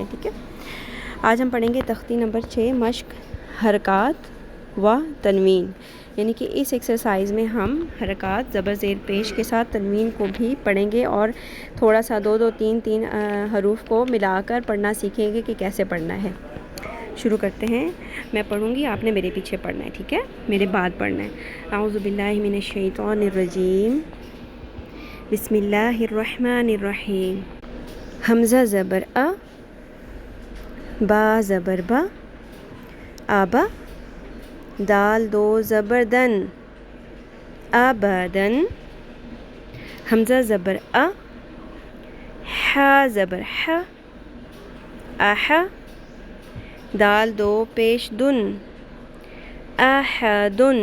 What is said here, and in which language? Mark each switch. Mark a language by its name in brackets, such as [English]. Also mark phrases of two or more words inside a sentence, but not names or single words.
[Urdu] ٹھیک ہے، آج ہم پڑھیں گے تختی نمبر 6 مشق حرکات و تنوین، یعنی کہ اس ایکسرسائز میں ہم حرکات زبر زیر پیش کے ساتھ تنوین کو بھی پڑھیں گے اور تھوڑا سا 2 3 حروف کو ملا کر پڑھنا سیکھیں گے کہ کیسے پڑھنا ہے. شروع کرتے ہیں. میں پڑھوں گی، آپ نے میرے پیچھے پڑھنا ہے. ٹھیک ہے، میرے بعد پڑھنا ہے. [Arabic] اعوذ باللہ من الشیطان الرجیم، بسم اللہ الرحمن الرحیم. [Urdu] حمزہ زبر ا، با زبر با، آبا. دال 2 زبر دن، ابدن. حمزہ زبر ا، ح زبر ح، اح. دال 2 پیش دن، احدن.